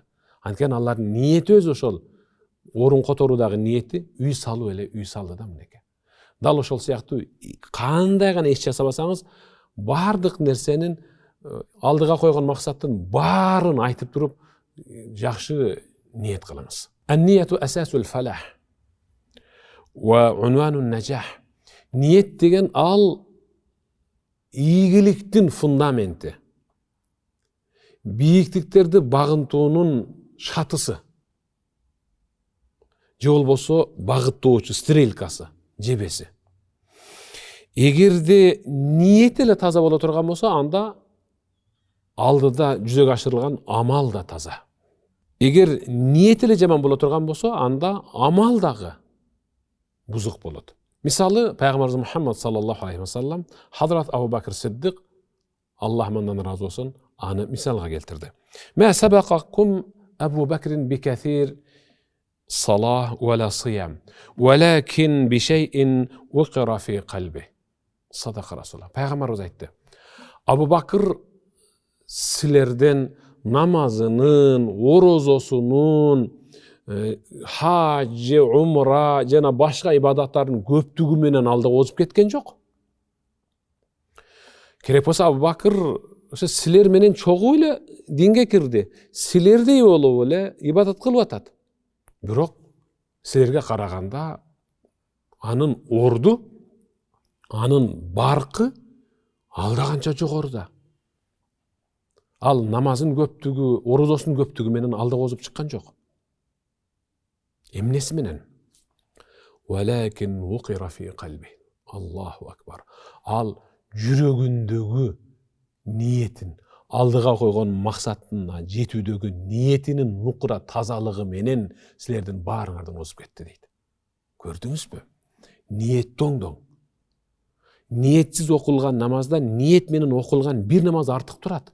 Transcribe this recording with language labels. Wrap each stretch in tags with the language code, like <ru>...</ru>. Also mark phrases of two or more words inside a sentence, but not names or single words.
<ky>Анткени алардын ниети өзү ошол. Орун которуудагы ниети үй салуу эле, үй салды да мынеке. Дал ошол сыяктуу кандай гана иш жасабасаңыз, бардык нерсенин алдыга койгон максаттын баарын айтып туруп, жакшы ниет кылыңыз.</ky> <ar>النية أساس الفلاح وعنوان النجاح.</ar> <ky>Ниет деген ал ийгиликтин фундаменти. Бийиктиктерди багынтуунун шатысы. Же болбосо багыттоочу стрелкасы, жебеси. Эгерде ниет эле таза боло турган болсо, анда алдыда жүзөгө ашырылган амал да таза. Эгер ниет эле жаман боло турган болсо, анда амал дагы бузук болот. Мисалы, Пайгамбарыбыз Мухаммад</ky> <ar>صلى الله عليه وسلم</ar> <ky>Хазрат Абу Бакр Сиддик, Аллах мандан разы болсун, аны мисалга келтирди.</ky> <ar>ما سبقكم أبو بكر بكثرة صلاة ولا صيام ولكن بشيء وقر في قلبه. صدق رسول الله.</ar> <ky>Пайгамбарыбыз айтты. Абу Бакр силерден намазынын, орозосунун, хажы, умра жана башка ибадаттардын көптүгү менен алдыга озуп кеткен жок. Керек болсо Абу Бакр силер менен чогуу эле динге кирди. Силердей болуп эле ибадат кылып атат. Бирок силерге караганда анын орду, анын баркы алдаганча жогоруда. Ал намазын көптүгү, орозосунун көптүгү менен алдыга озуп чыккан жок. Эмнеси менен?</ky> <ar>ولكن وقر في قلبه. الله أكبر.</ar> <ky>Ал жүрөгүндөгү ниетин, алдыга койгон максатына жетүүдөгү ниетинин нукура тазалыгы менен силердин баарыңардан озуп кетти дейт. Көрдүңүзбү? Ниеттоңдоң. Ниетсиз окулган намазда ниет менен окулган бир намаз артык турат.</ky>